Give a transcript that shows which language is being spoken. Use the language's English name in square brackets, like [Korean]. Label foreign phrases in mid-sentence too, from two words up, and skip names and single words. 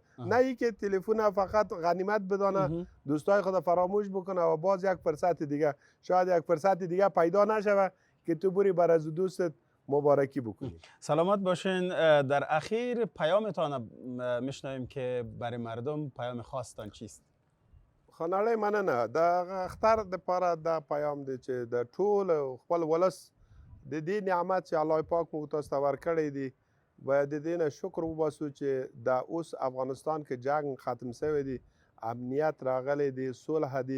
[Persian] نه ای که تلفن فقط غنیمت بدانه، دوستای خود فراموش بکنه و باز یک فرصت دیگه، شاید یک فرصت دیگه پیدا نشود که تو بری بر از دوستت مبارکی بکنی. سلامت باشین. در اخیر پیامتان میشنویم که برای مردم پیام خاصتان چیست؟ [Pashto] خاناله مننه د اختر د پاره دا پیام دی چې د ټول خپل ولس د دې نعمت چې الله پاک مو تاسو ته ورکړی دی باید د دې نه شکر وباسو چې دا اوس افغانستان کې جنگ ختم شوی دی، امنیت راغلی دی، صلح دی.